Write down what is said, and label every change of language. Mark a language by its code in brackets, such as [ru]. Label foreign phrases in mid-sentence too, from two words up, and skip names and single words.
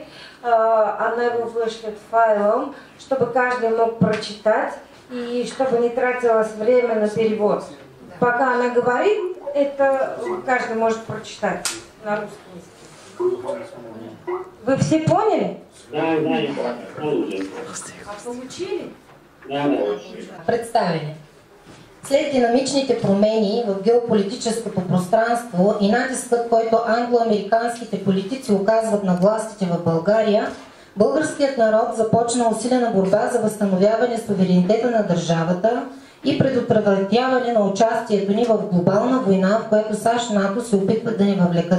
[ru] Она его вышлет файлом, чтобы каждый мог прочитать и чтобы не тратилось время на перевод. Пока она говорит, это каждый может прочитать на русском языке. Вы все поняли? Да, А получили? Да. Представили. [bg] След динамичните промени в геополитическото пространство и натискът, който англо-американските политици оказват на властите в България, българският народ започна усилена борба за възстановяване суверенитета на държавата и предотвратяване на участието ни в глобална война, в която САЩ и НАТО се опитват да ни въвлекат.